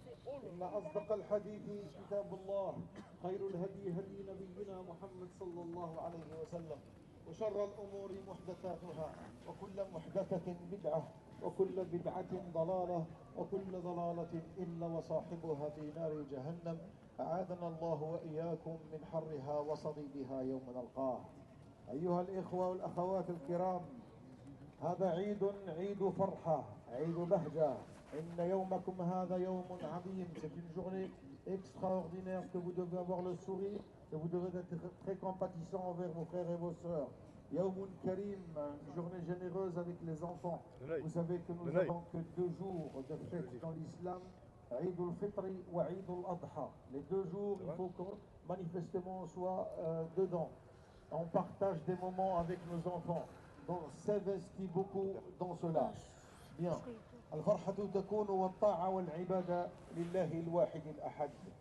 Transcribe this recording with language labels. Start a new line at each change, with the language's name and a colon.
Arabic: إن أصدق الحديث كتاب الله، خير الهدي هدي نبينا محمد صلى الله عليه وسلم، وشر الأمور محدثاتها وكل محدثة بدعة وكل بدعة ضلالة وكل ضلالة إلا وصاحبها في نار جهنم. أعاذنا الله وإياكم من حرها وصديدها يوم نلقاه. أيها الإخوة والأخوات الكرام، هذا عيد فرحة، عيد بهجة. إن يومكم هذا يوم عظيم.
French: C'est une journée extraordinaire que vous devez avoir le sourire, que vous devez être très compatissant envers vos frères et vos sœurs.
Arabic: Yawmun Karim,
French: une journée généreuse avec les enfants. Vous savez que nous n'avons que 2 jours de fête dans l'islam, Eid al-Fitr ou Eid al-Adha. Les 2 jours, il faut que manifestement on soit dedans. On partage des moments avec nos enfants. Donc s'investit beaucoup dans cela. Bien.
Arabic: الفرحة تكون والطاعة والعبادة لله الواحد الأحد.